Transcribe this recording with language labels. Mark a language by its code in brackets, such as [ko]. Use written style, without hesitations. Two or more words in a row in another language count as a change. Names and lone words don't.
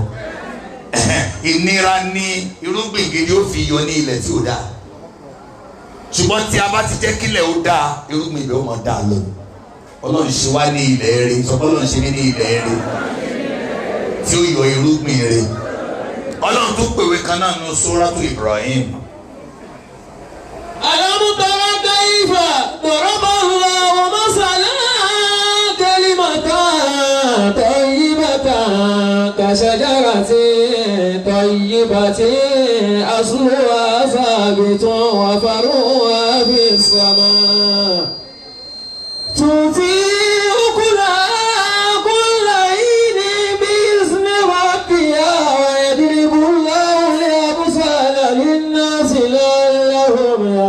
[yo] Ìnira ni irúgbìn gidi ó fi yọ ní ilẹ̀ tí ò dáa. Ṣùgbọ́n tí a bá ti jẹ́ kílẹ̀ ó dáa irúgbìn ibẹ̀ ó mọ̀ dáa lọ. Ọlọ́run ṣe wá ní ilẹ̀ rere sọ pé Ọlọ́run ṣe mí ní ilẹ̀ rere tí ó yọ irúgbìn rere. Ọlọ́run tó pèwé kan náà nínú Suratu Ibrahim. [ar] ألم تر كيف ضرب الله مثلا كلمة طيبة كشجرة طيبة أصلها ثابت وفرعها في السماء تؤتي أكلها كل حين بإذن ربها ويضرب الله الأمثال للناس لعلهم